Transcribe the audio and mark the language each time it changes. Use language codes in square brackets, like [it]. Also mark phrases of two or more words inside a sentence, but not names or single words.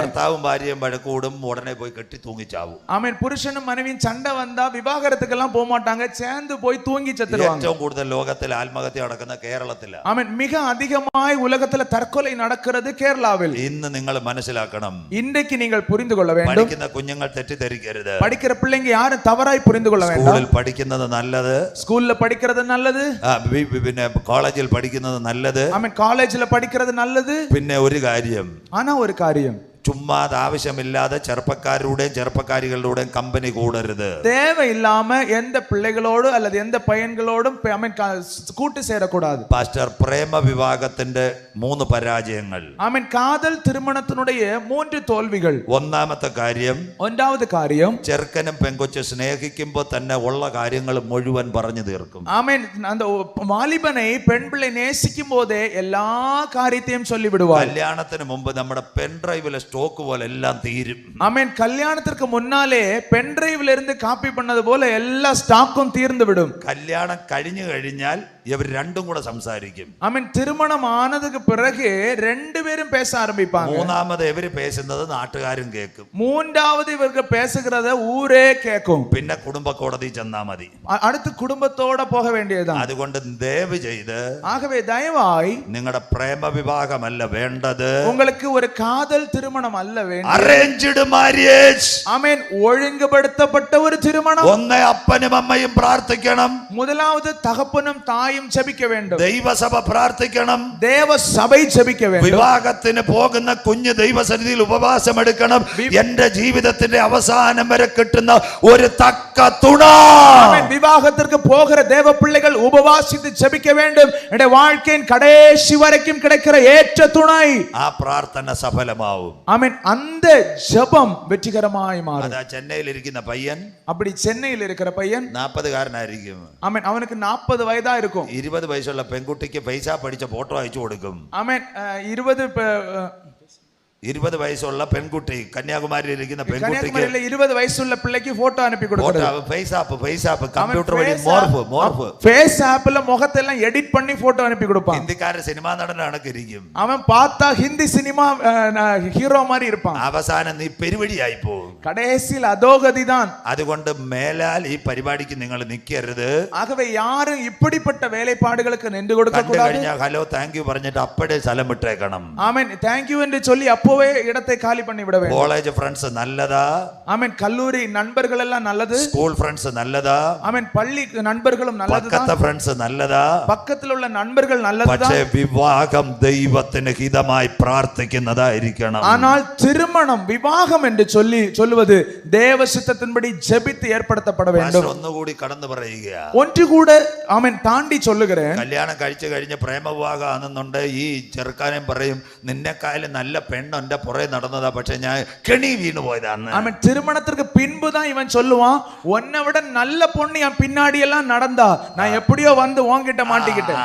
[ml] ഭർത്താവും ഭാര്യയും വഴക്കൂടും, ഉടനെ പോയി കെട്ടി തൂങ്ങിച്ചാവും. [ta] ஆமென். புருஷனும் மனைவியும் சண்டை வந்தா விவாகரத்துக்கெல்லாம் போக மாட்டாங்க, சேர்ந்து போய் தூங்கி செத்துருவாங்க. [ml] ഏറ്റവും കൂടുതൽ ലോകത്തിൽ ആത്മഹത്യ നടക്കുന്ന കേരളത്തിലാണ്. [ta] ஆமென். மிக அதிகமாய் உலகத்துல தற்கொலை நடக்கிறது கேரளாவில். [ml] ഇന്ന് നിങ്ങൾ മനസ്സിലാക്കണം. [ta] இன்றைக்கு நீங்கள் புரிந்து கொள்ள வேண்டும். [ml] പഠിക്കുന്ന കുഞ്ഞുങ്ങൾ തെറ്റിദ്ധരിക്കരുത്. [ta] படிக்கிற பிள்ளைங்க யாரும் தவறாய் புரிந்து கொள்ள வேண்டாம். [ml] സ്കൂളിൽ പഠിക്കുന്നത് നല്ലത്, [ta] ஸ்கூல்ல படிக்கிறது நல்லது, [ml] പിന്നെ കോളേജിൽ പഠിക്കുന്നത് നല്ലത്, [ta] ஆமென், காலேஜ்ல படிக்கிறது நல்லது. [ml] പിന്നെ ഒരു കാര്യം, [ta] ஆனா ஒரு காரியம், [ml] ചുമ്മാ ആവശ്യമില്ലാതെ ചെറുപ്പക്കാരുടെയും ചെറുപ്പക്കാരികളുടെയും കമ്പനി കൂടരുത്. [ta] தேவையில்லாம எந்த பிள்ளைகளோடு அல்லது எந்த பையன்களோடும் கூட்டு சேரக்கூடாது. [ml] പാസ്റ്റർ, പ്രേമ വിവാഹത്തിന്റെ 3 പരാജയങ്ങൾ. [ta] ஆமென். காதல் திருமணத்தினுடைய 3 தோல்விகள். [ml] ഒന്നാമത്തെ കാര്യം, [ta] ஒன்றாவது காரியம், [ml] ചെറുക്കനും പെങ്കൊച്ച് സ്നേഹിക്കുമ്പോൾ തന്നെ ഉള്ള കാര്യങ്ങൾ മുഴുവൻ പറഞ്ഞു തീർക്കും. [ta] ஆமென். அந்த வாலிபனை பெண் பிள்ளை நேசிக்கும் போதே எல்லா காரியத்தையும் சொல்லி விடுவார். [ml] കല്യാണത്തിന് മുമ്പ് നമ്മുടെ പെൻ ഡ്രൈവിലെ സ്റ്റോക്ക് പോലെ എല്ലാം തീരും. [ta] ஆமென். கல்யாணத்திற்கு முன்னாலே பென்ட்ரைவ்ல இருந்து காப்பி பண்ணது போல எல்லா ஸ்டாக்கும் தீர்ந்து விடும். [ml] കല്യാണം കഴിഞ്ഞു കഴിഞ്ഞാൽ ഇവർ രണ്ടും കൂടെ സംസാരിക്കും. [ta] ஆமென். திருமணம் ஆனதுக்கு பிறகு ரெண்டு பேரும் பேச ஆரம்பிப்பாங்க. [ml] മൂന്നാമത് ഇവര് പേശുന്നത് നാട്ടുകാരും കേൾക്കും. [ta] மூன்றாவது இவர்கள் பேசுகிறத ஊரே கேட்கும். [ml] പിന്നെ കുടുംബ കോടതി ചെന്നാ മതി. [ta] அடுத்து குடும்பத்தோட போக வேண்டியதுதான். [ml] അതുകൊണ്ട് ദയവ് ചെയ്ത് [ta] ஆகவே தயவாய் [ml] നിങ്ങളുടെ പ്രേമ വിവാഹമല്ല വേണ്ടത്, [ta] உங்களுக்கு ஒரு காதல் திருமணம் அல்ல வேண்டும். [en] arranged marriage. [ta] ஆமென். ஒழுங்குபடுத்தப்பட்ட ஒரு திருமணம். [ml] ഒന്ന് അപ്പനും അമ്മയും പ്രാർത്ഥിക്കണം, [ta] முதலாவது தகப்பனும் தாயும் ஜெபிக்க வேண்டும். [ml] ദൈവസഭ പ്രാർത്ഥിക്കണം, [ta] தேவ சபை ஜெபிக்க வேண்டும். [ml] വിവാഹത്തിന് പോകുന്ന കുഞ്ഞ് ദൈവസന്നിധിയിൽ ഉപവാസം എടുക്കണം. എന്റെ ജീവിതത്തിന്റെ അവസാനം വരെ കിട്ടുന്ന ഒരു തക്ക തുണ. [ta] ஆமென். விவாகத்திற்கு போகிற தேவ பிள்ளைகள் உபவாசித்து ஜெபிக்க வேண்டும். என்னுடைய வாழ்க்கையின் கடைசி வரைக்கும் கிடைக்கிற ஏற்ற துணை. [ml] ആ പ്രാർത്ഥന സഫലമാവും. [ta] ஆமென். அந்த ஜெபம் வெற்றிகரமாய் மாறும். [ml] അതാ ചെന്നൈയിൽ ഇരിക്കുന്ന പയ്യൻ, [ta] அப்படி சென்னையில் இருக்கிற பையன் [ml] 40-കാരനായിരിക്കും. [ta] ஆமென். அவனுக்கு 40 வயதா இருக்கும். [ml] 20 വയസ്സുള്ള പെൺകുട്ടിക്ക് പൈസ പഠിച്ച ഫോട്ടോ അയച്ചു കൊടുക്കും. [ta] ஆமென். [ml] 20 വയസ്സുള്ള പെൺകുട്ടി, കന്യാകുമാരിയിൽ ഇരിക്കുന്ന പെൺകുട്ടിക്ക് [ta] கன்னியாகுமரியில 20 வயசுள்ள பிள்ளைக்கு போட்டோ அனுப்பி கொடுக்கிறது. [ml] ഫേസ് കമ്പ്യൂട്ടർ വഴി മോർഫ് [ta] ஃபேஸ் ஆப்ல முகத்தை எல்லாம் எடிட் பண்ணி போட்டோ அனுப்பி கொடுப்பான். [ml] ഹിന്ദിക്കാരൻ സിനിമാ നടനാണൊക്കെ ഇരിക്കും. [ta] அவன் பார்த்தா ஹிந்தி சினிமா ஹீரோ மாதிரி இருப்பான். [ml] അവസാനം നീ പെരുവഴിയായി പോകും. [ta] கடைசியில் அதோகதிதான். [ml] അതുകൊണ്ട് മേലാൽ ഈ പരിപാടിക്ക് നിങ്ങൾ നിൽക്കരുത്. [ta] ஆகவே யாரும் இப்படிப்பட்ட வேலைப்பாடுகளுக்கு நின்று கொடுக்க [ml] കണ്ടു [ta] கூடாது. [ml] കഴിഞ്ഞാൽ [en] hello thank you [ml] പറഞ്ഞിട്ട് അപ്പഴേ സ്ഥലം വിട്ടേക്കണം. [ta] ஆமென். [en] thank you [ta] என்று சொல்லி அப்போவே இடத்தை காலி பண்ணி விட வேண்டும். [en] college friends [ml] നല്ലതാ, [ta] ஆமென். கல்லூரி நண்பர்கள் எல்லாம் நல்லது. [en] school friends [ml] നല്ലതാ, [ta] ஆமென். பள்ளி நண்பர்களும் நல்லதுதான். [ml] പക്കത്തെ ഫ്രണ്ട്സ് നല്ലതാ. [ta] பக்கத்தில் உள்ள நண்பர்கள் நல்லதுதான். [ml] പക്ഷേ വിവാഹം ദൈവത്തിന് ഹിതമായി പ്രാർത്ഥിക്കുന്നതായിരിക്കണം. [ta] ஆனால் திருமணம் விவாகம் என்று சொல்லுவது தேவ சித்தத்தின்படி ஜெபித்து ஏற்படுத்தப்பட வேண்டும். [ml] ഒന്നുകൂടി കടന്നു പറയുക. [ta] ஒன்று கூட ஆமென் தாண்டி சொல்லுகிறேன். [ml] കല്യാണം കഴിച്ചു കഴിഞ്ഞ് പ്രേമവിവാഹം ആണെന്നുണ്ട് ഈ ചെറുക്കാനും പറയും നിന്നെക്കായാലും നല്ല പെണ്ണ് എന്റെ പുറകെ നടന്നതാ, പക്ഷെ ഞാൻ കെണി വീണു പോയതാണ്. [ta] ஆமென். திருமணத்திற்கு பின்புதான் இவன் சொல்லுவான், உன்னை விட நல்ல பொண்ணு என் பின்னாடி எல்லாம் நடந்தா, நான் எப்படியோ வந்து உன்கிட்ட மாட்டிக்கிட்டேன்.